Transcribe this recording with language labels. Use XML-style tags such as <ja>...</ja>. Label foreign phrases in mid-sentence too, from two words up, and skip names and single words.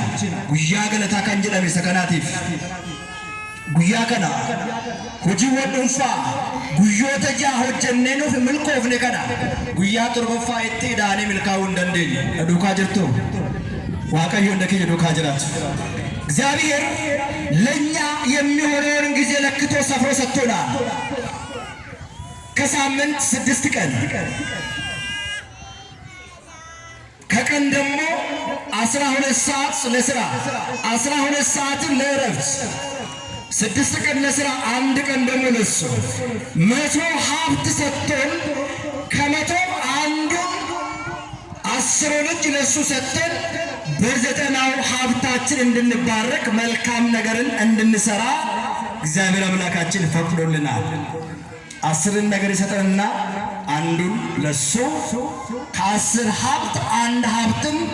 <om>Guyyaa galataa kan jedhame isa kanaatiif guyyaa kana hojiiwwan dhuunfaa guyyoota 6 hojjennee nuuf milkoofne kana guyyaa 7ffaa itti ida'anii milkaa'uu hin dandeenye. Duukaa jirtu Waaqayyoon keenya duukaa jiraatu.</om> <am>እግዚአብሔር ለኛ የሚሆነውን ጊዜ ለክቶ ሰፍሮ ሰጥቶናል። ከሳምንት 6 ቀን ከቀን ደግሞ 12 ሰዓት ለስራ 12 ሰዓትን ለእረፍት 6 ቀን ለስራ 1 ቀን ደግሞ ለሱ 100 ሀብት ሰጥቶን ከ100 አንዱን 10 ልጅ ለሱ ሰጥተን በ90ው ሀብታችን እንድንባረክ መልካም ነገርን እንድንሰራ እግዚአብሔር አምላካችን ፈቅዶልናል። 10 ነገር ይሰጠንና አንዱን ለሱ ከ10 ሀብት 1 ሀብትን</am>